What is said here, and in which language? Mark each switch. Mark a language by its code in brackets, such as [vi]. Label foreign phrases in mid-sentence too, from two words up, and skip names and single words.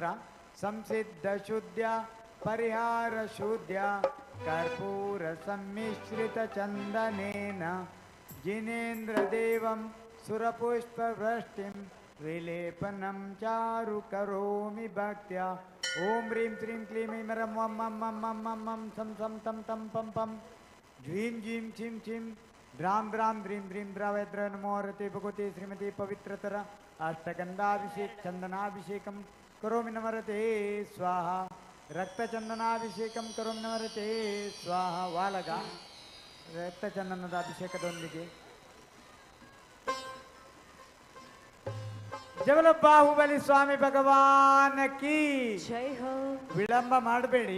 [sa] ಸಂಸಿದ್ಧ ಶುದ್ಧ ಪರಿಹಾರ ಶುದ್ಧ ಕರ್ಪೂರ ಸಮ್ಮಿಶ್ರಿತ ಚಂದನೇನ ಜಿನೇಂದ್ರ ದೇವಂ ಸುರಪುಷ್ಪ ವೃಷ್ಟಿಂ ವಿಲೇಪನಂ ಚಾರು ಕರೋಮಿ ಭಕ್ತ್ಯ. ಓಂ ಹ್ರೀಂ ಶ್ರೀಂ ಕ್ಲೀಂ ಐಂ ರಂ ವಂ ಮಂ ಮಂ ಮಂ ಮಂ ಮಂ ಸಂ ಸಂ ತಂ ತಂ ಪಂ ಪಂ ಜ್ವೀಂ ಜೀಂ ಚಿಂ ಚಿಂ ದ್ರಾಂ ದ್ರಾಂ ದ್ರೀಂ ದ್ರೀಂ ದ್ರಾವೈದ್ರ ನಮೋ ರತಿ ಭಗವತಿ ಶ್ರೀಮತಿ ಪವಿತ್ರತರ ಅಷ್ಟಗಂಧಾಭಿಷೇಕ ಚಂದನಾಭಿಷೇಕಂ ಕರೋಮಿ ನಮರತೆ ಸ್ವಾಹ. ರಕ್ತಚಂದನಾಭಿಷೇಕಂ ಕರೋಮಿ ನಮರತೆ ಸ್ವಾಹ. [kn] ವಾಲಗ ರಕ್ತಚಂದನದ ಅಭಿಷೇಕದೊಂದಿಗೆ [hi] जबल बाहुबली स्वामी भगवान की जय हो. [kn] ವಿಳಂಬ ಮಾಡಬೇಡಿ.